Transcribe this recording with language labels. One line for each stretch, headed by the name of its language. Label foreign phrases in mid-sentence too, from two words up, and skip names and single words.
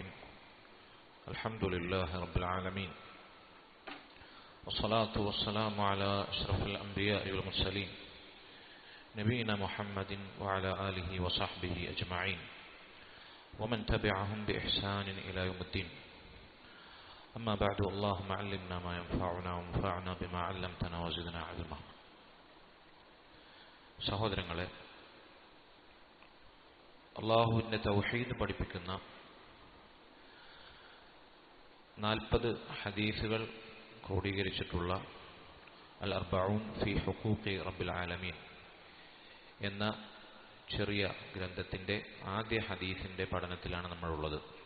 Arabic: الحمد لله رب العالمين، والصلاة والسلام على أشرف الأنبياء والمرسلين نبينا محمد وعلى آله وصحبه أجمعين ومن تبعهم بإحسان إلى يوم الدين. أما بعد، اللهم علمنا ما ينفعنا وانفعنا بما علمتنا وزدنا علما.
Malayalam: സഹോദരങ്ങളെ, അള്ളാഹുവിൻ്റെ തൗഹീദ് പഠിപ്പിക്കുന്ന 40 ഹദീസുകൾ ക്രോഡീകരിച്ചിട്ടുള്ള അൽ അർബഊൻ ഫി ഹുഖൂഖി റബ്ബിൽ ആലമീൻ എന്ന ചെറിയ ഗ്രന്ഥത്തിൻ്റെ ആദ്യ ഹദീസിൻ്റെ പഠനത്തിലാണ് നമ്മളുള്ളത്.